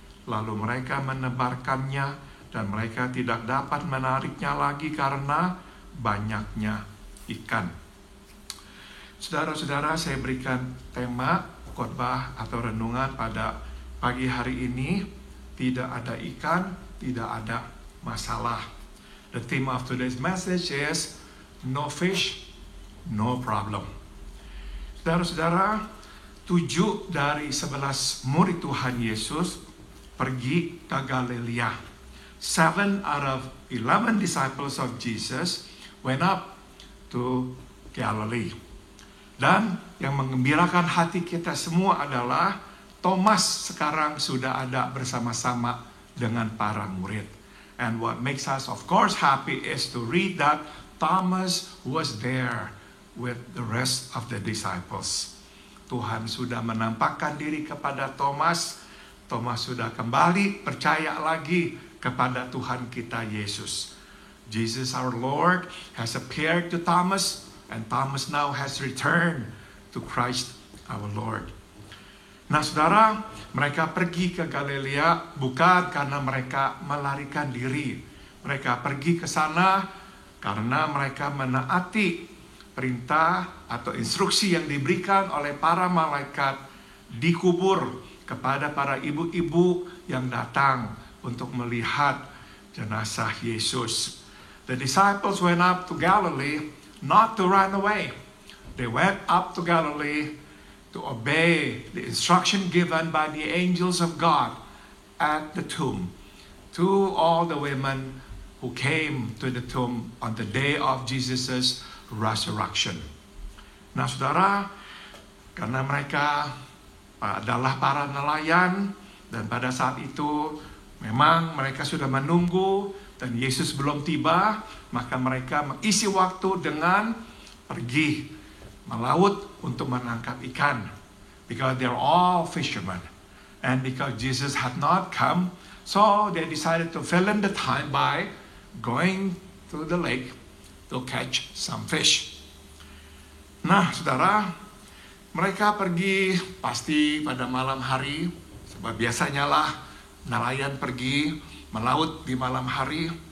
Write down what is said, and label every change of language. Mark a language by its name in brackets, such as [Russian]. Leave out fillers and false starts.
[Indonesian] Lalu mereka menebarkannya, dan mereka tidak dapat menariknya lagi karena banyaknya ikan. Saudara-saudara, saya berikan tema khotbah atau renungan pada pagi hari ini, tidak ada ikan, tidak ada masalah. [English] The theme of today's message is no fish, no problem. [Indonesian] Saudara-saudara, 7 dari 11 murid Tuhan Yesus pergi ke Galilea. [English] 7 out of 11 disciples of Jesus went up to Galilee. [Indonesian] Dan yang menggembirakan hati kita semua adalah Thomas sekarang sudah ada bersama-sama dengan para murid. [English] And what makes us of course happy is to read that Thomas was there with the rest of the disciples. [Indonesian] Tuhan sudah menampakkan diri kepada Thomas. Thomas sudah kembali percaya lagi kepada Tuhan kita Yesus. [English] Jesus our Lord has appeared to Thomas, and Thomas now has returned to Christ our Lord. [Indonesian] Nah saudara, mereka pergi ke Galilea bukan karena mereka melarikan diri. Mereka pergi ke sana karena mereka menaati perintah atau instruksi yang diberikan oleh para malaikat di kubur kepada para ibu-ibu yang datang untuk melihat jenazah Yesus. [English] The disciples went up to Galilee not to run away. They went up to Galilee to obey the instruction given by the angels of God at the tomb to all the women who came to the tomb on the day of Jesus' resurrection. [Indonesian] Nah, saudara, karena mereka adalah para nelayan, dan pada saat itu memang mereka sudah menunggu dan Yesus belum tiba, maka mereka mengisi waktu dengan pergi melaut untuk menangkap ikan. [English] Because they're all fishermen. And because Jesus had not come, so they decided to fill in the time by going to the lake to catch some fish. [Indonesian] Nah, saudara, mereka pergi pasti pada malam hari, sebab biasanya lah nelayan pergi melaut di malam hari.